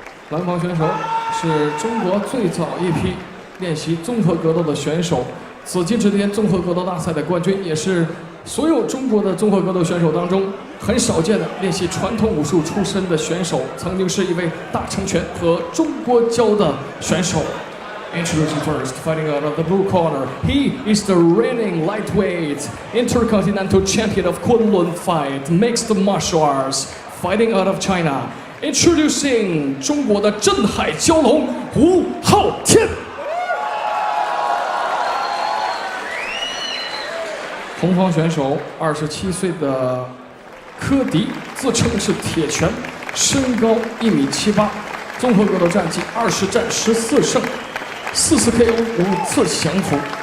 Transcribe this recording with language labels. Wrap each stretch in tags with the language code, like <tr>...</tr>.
<zh>蓝方选手是中国最早一批练习综合格斗的选手。紫金之巅综合格斗大赛的冠军，也是所有中国的综合格斗选手当中很少见的练习传统武术出身的选手，曾经是一位大成拳和中国跤的选手。</zh> <en>Introducing first, fighting out of the blue corner, he is the reigning lightweight intercontinental champion of Kunlun fight, mixed martial arts, fighting out of China. Introducing</en> <zh>中国的镇海蛟龙吴昊天。红方选手27岁的科迪，自称是铁拳，身高1.78米，综合格斗战绩20战14胜，4次 KO，5次降服。</zh>